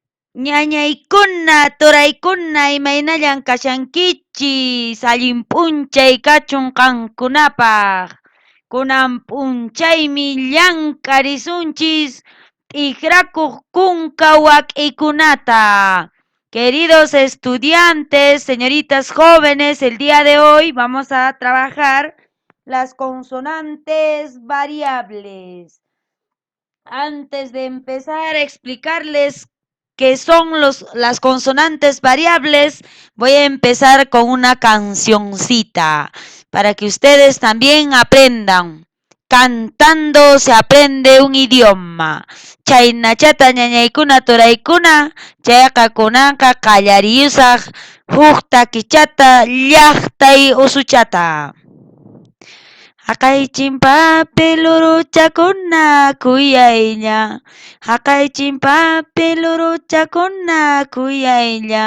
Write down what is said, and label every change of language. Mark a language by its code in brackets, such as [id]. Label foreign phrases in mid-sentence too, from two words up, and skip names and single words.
[qu] Ñañaykuna, turaykuna, imaynallan kashankichis, allin p'unchay kachun qankunapaq. Kunan p'unchaymi llank'arisunchis tikrakuq kunka wak'ikunata. [es] Queridos estudiantes, señoritas jóvenes, el día de hoy vamos a trabajar las consonantes variables. Antes de empezar a explicarles qué son las consonantes variables, voy a empezar con una cancioncita para que ustedes también aprendan. Cantando se aprende un idioma. [qu] Chaynachata ñañaykuna turaykuna, chayqa qallariyusaq huk takichata llaqtay usuchata. Haqaychinpapi luruchakuna kuyaylla. Haqaychinpapi luruchakuna kuyaylla.